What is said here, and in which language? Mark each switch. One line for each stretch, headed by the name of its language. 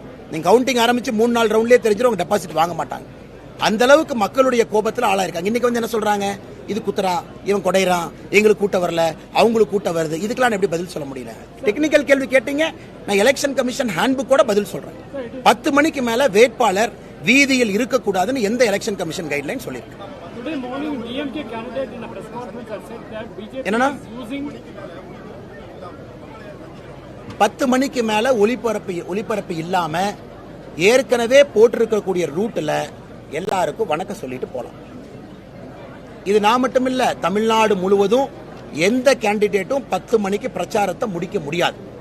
Tamil: நீங்க கவுண்டிங் ஆரம்பிச்சு 3-4 ரவுண்ட்லயே தெரிஞ்சிடும் அவங்க டெபாசிட் வாங்க மாட்டாங்க. அந்த அளவுக்கு மக்களுடைய கோபத்தில் ஆளாயிருக்காங்க. இன்னைக்கு வந்து என்ன சொல்றாங்க? இது குத்துறான், இவன் கொடைறான், எங்களுக்கு கூட்ட வரல, அவங்களுக்கு கூட்ட வருது. இதுக்கெல்லாம் எப்படி பதில் சொல்ல முடியல? டெக்னிக்கல் கேள்வி கேட்டீங்க, நான் எலெக்ஷன் கமிஷன் ஹேண்ட்புக் கூட பதில் சொல்றேன். 10 மணிக்கு மேல வேட்பாளர் வீதியில் இருக்கக்கூடாதுன்னு எந்த எலெக்ஷன் கமிஷன் கைட்லைன் சொல்லியிருக்கு?
English: Today morning, DMK candidate in a press conference has said that BJP
Tamil: என்னன்னா?
English: is using
Tamil: 10 மணிக்கு மேல ஒளிபரப்பு இல்லாம ஏற்கனவே போட்டிருக்கக்கூடிய ரூட்ல எல்லாருக்கும் வணக்கம் சொல்லிட்டு போலாம். இது நான் மட்டும் இல்ல, தமிழ்நாடு முழுவதும் எந்த கேண்டிடேட்டும் 10 மணிக்கு பிரச்சாரத்தை முடிக்க முடியாது.